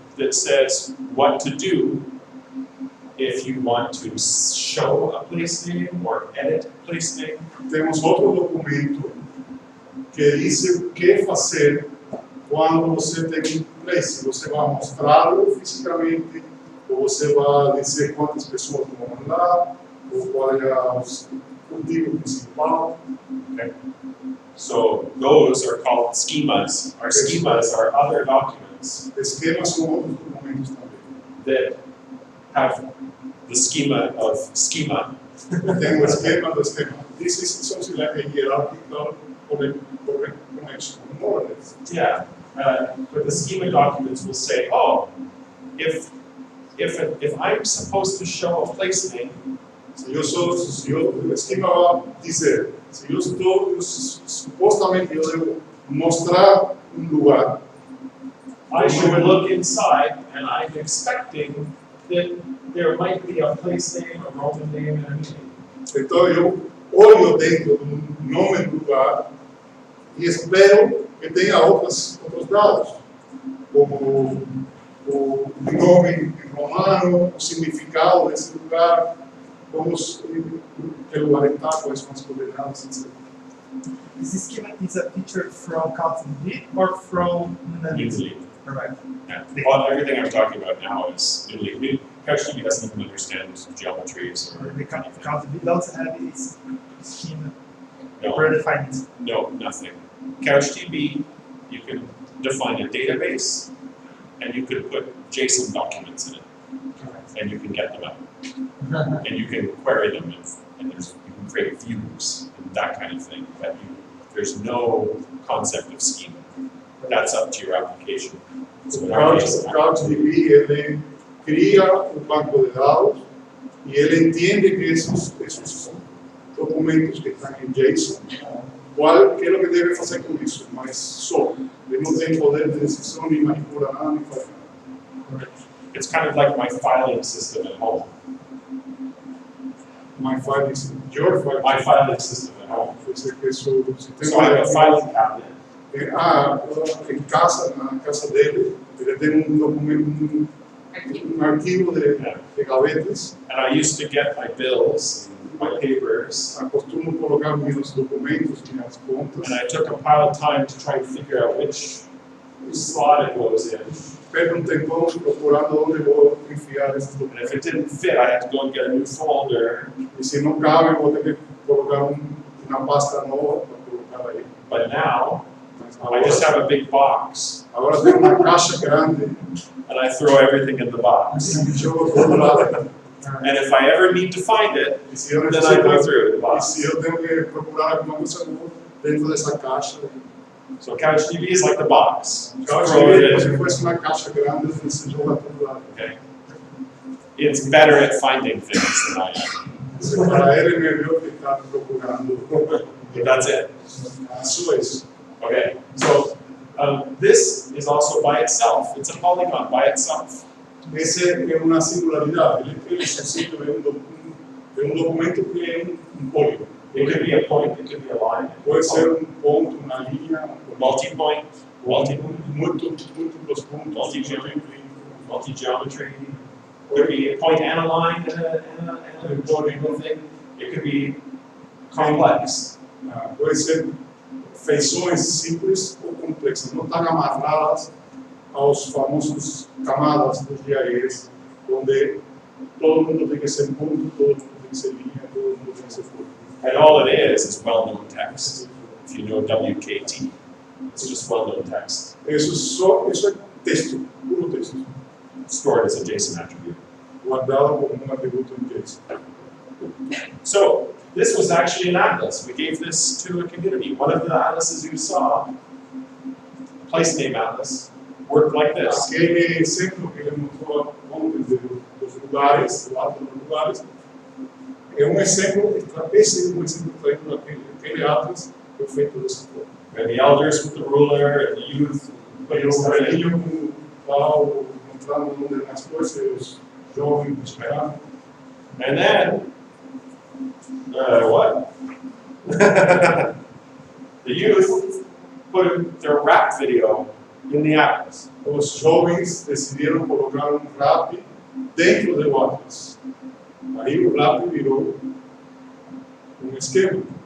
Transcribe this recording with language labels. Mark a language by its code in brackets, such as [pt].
[en] that says what to do if you want to show a place name or edit a place name. [pt] Temos outro documento que diz o que fazer quando você tem um place. Você vai mostrá-lo fisicamente, ou você vai dizer quantas pessoas vão lá, ou qual é o motivo principal. [en] Okay. So those are called schemas. Our schemas are other documents [pt] Esquemas são outros documentos também. [en] that have the schema of schema. [pt] Tem o esquema do esquema. [en] This is something like a hierarchical connection, more or less. Yeah, but the schema documents will say, oh, if I'm supposed to show a place name, [pt] O esquema vai dizer, se eu estou, supostamente eu devo mostrar lugar, [en] I should look inside, and I'm expecting that there might be a place name, a Roman name, and a meaning. [pt] então eu olho dentro do nome do lugar e espero que tenha outros dados, como o nome em romano, o significado desse lugar, como que lugar está, quais são as coordenadas, etc. [en] This schema is a feature from Atividade or from Usually. Correct. Yeah. Well, everything I'm talking about now is usually, CouchDB doesn't even understand geometries or The Atividade doesn't have its schema no, predefined. no, nothing. CouchDB, you can define a database, and you could put JSON documents in it, Correct. and you can get them out. And you can query them, and you can create views and that kind of thing. But there's no concept of schema. That's up to your application. So in our case, [pt] O CouchDB, ele cria um banco de dados e ele entende que esses documentos que estão em JSON, que é o que deve fazer com isso, mas só. Ele não tem poder de decisão, nem manipula nada, nem faz nada. [en] it's kind of like my filing system at home. My file is your file. My filing system at home. So So I have a filing cabinet. [pt] Em casa, na casa dele, ele tem documento, arquivo de gavetas. [en] And I used to get my bills, my papers, [pt] Acostumo colocar meus documentos, minhas contas. [en] and I took a pile of time to try and figure out which slot it goes in. [pt] Perco tempão procurando onde vou enfiar esses [en] And [pt] documentos. [en] if it didn't fit, I had to go and get a new folder. [pt] E se não cabe, vou ter que colocar uma pasta nova para colocar aí. [en] But now, [pt] Mas [en] I just have a big box, [pt] agora tem uma caixa grande [en] and I throw everything in the box. [pt] e jogo todo lado. [en] And if I ever need to find it, [pt] E se eu [en] then I go [pt] necessito, [en] through the [pt] e [en] box. [pt] se eu tenho que procurar alguma coisa, eu vou dentro dessa caixa. [en] So CouchDB is like the box. [pt] Caixa [en] Throw it [pt] como se [en] in. [pt] fosse uma caixa grande, você joga todo lado. [en] Okay. It's better at finding things than I am. [pt] Para ele, é melhor que está procurando. [en] But that's it. [pt] Isso é isso. [en] Okay. So this is also by itself. It's a polygon by itself. [pt] Essa é uma singularidade. Ele suscita é documento que é polígono. [en] It could be a point, it could be a line. [pt] Pode ser ponto, uma linha, [en] Multi-point, [pt] múltiplos pontos, [en] multi-geometry. It could be a point and a line and a polygon thing. It could be complex. [pt] Pode ser feições simples ou complexas, não estão amarradas aos famosos camadas dos GIS, onde todo mundo tem que ser ponto, todo mundo tem que ser linha, todo mundo tem que ser ponto. [en] And all it is well-known text. If you know WKT, it's just well-known text. [pt] Isso é texto, puro texto, [en] Stored as a JSON attribute. [pt] guardado como atributo em JSON. [en] So, this was actually an atlas. We gave this to a community. One of the atlases you saw, place name atlas, worked like this. [pt] Aquele exemplo que ele mostrou ontem dos lugares, do lado dos lugares, é exemplo, esse é exemplo extraído daquele atlas que foi feito dessa forma. [en] And the elders with the ruler, and the youth [pt] E [en] putting [pt] o [en] stuff in. [pt] velhinho com o pau, mostrando onde as coisas, e os jovens esperando. [en] And then, what? The youth put their rap video in the atlas. [pt] Os jovens decidiram colocar rap dentro do Atlas. Aí o rap virou esquema.